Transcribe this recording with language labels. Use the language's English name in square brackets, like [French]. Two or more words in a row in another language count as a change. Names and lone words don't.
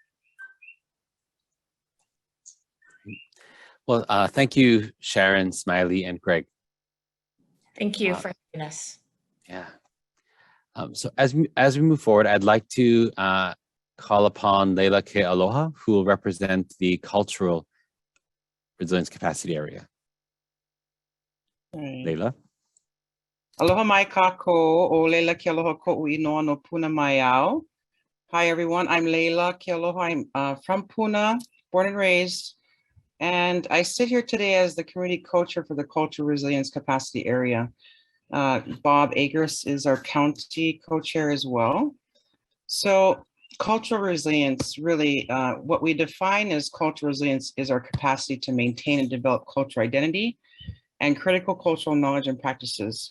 [English] Well, thank you, Sharon, Smiley, and Greg. Thank you for having us. Yeah. So as we move forward, I'd like to call upon Leila Ke Aloha, who will represent the Cultural Resilience Capacity Area. Leila. [Hawaiian] Aloha mai kako, o Leila ke aloha ko'u inoa no Puna mai au. [English] Hi everyone, I'm Leila ke aloha. I'm from Puna, born and raised, and I sit here today as the community co-chair for the Cultural Resilience Capacity Area. Bob Agers is our county co-chair as well. So cultural resilience, really, what we define as cultural resilience is our capacity to maintain and develop cultural identity and critical cultural knowledge and practices.